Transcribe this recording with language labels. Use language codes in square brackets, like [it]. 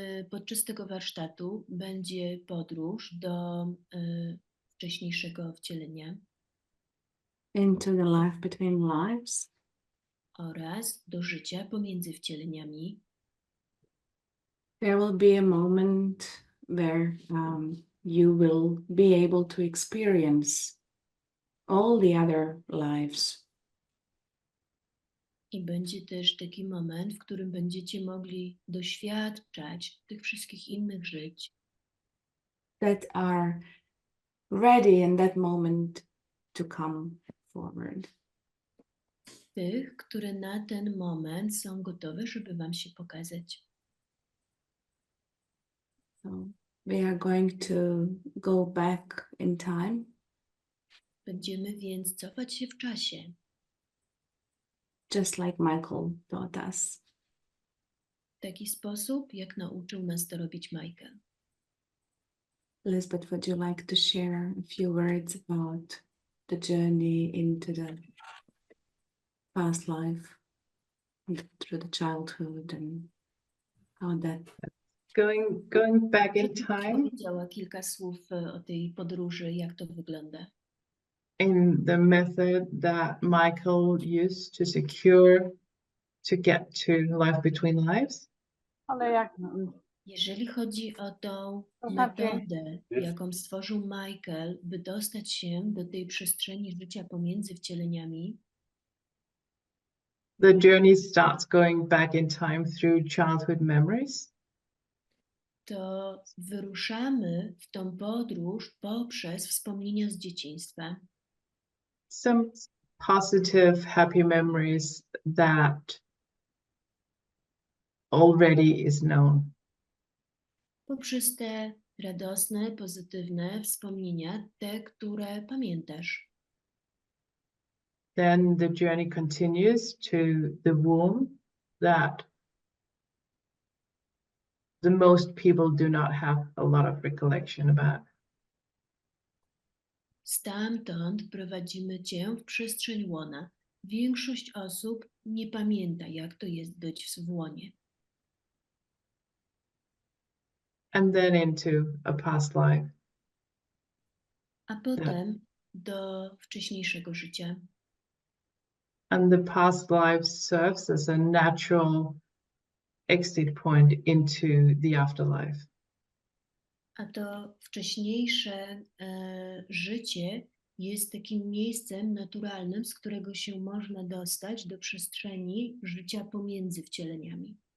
[pl] Podczas tego warsztatu będzie podróż do wcześniejszego wcielenia [en] Into the life between lives. [pl] oraz do życia pomiędzy wcieleniami. [en] There will be a moment where you will be able to experience all the other lives. [pl] I będzie też taki moment, w którym będziecie mogli doświadczać tych wszystkich innych żyć, [en] that are ready in that moment to come forward. [pl] tych, które na ten moment są gotowe, żeby Wam się pokazać. [en] So we are going to go back in time. [pl] Będziemy więc cofać się w czasie, [en] Just like Michael taught us. [pl] w taki sposób, jak nauczył nas to robić Michael. [en] Lisbeth, would you like to share a few words about the journey into the past life, through the childhood, and how that... Going back in time [pl] Powiedziała kilka słów o tej podróży, jak to wygląda. [en] in the method that Michael used to secure to get to life between lives. [pl] Ale jak Jeżeli chodzi o tą To znaczy- metodę, jaką stworzył Michael, by dostać się do tej przestrzeni życia pomiędzy wcieleniami, [en] The journey starts going back in time through childhood memories. [pl] to wyruszamy w tą podróż poprzez wspomnienia z dzieciństwa. [en] Some positive, happy memories that already is known. [pl] Poprzez te radosne, pozytywne wspomnienia, te, które pamiętasz. Then the journey continues to the womb that the most people do not have a lot of recollection about. Stamtąd prowadzimy Cię w przestrzeń łona. Większość osób nie pamięta, jak to jest być w łonie. [en] and then into a past life. [pl] a potem do wcześniejszego życia. [en] And the past life serves as a natural exit point into the afterlife. [pl] A to wcześniejsze życie jest takim miejscem naturalnym, z którego się można dostać do przestrzeni życia pomiędzy wcieleniami.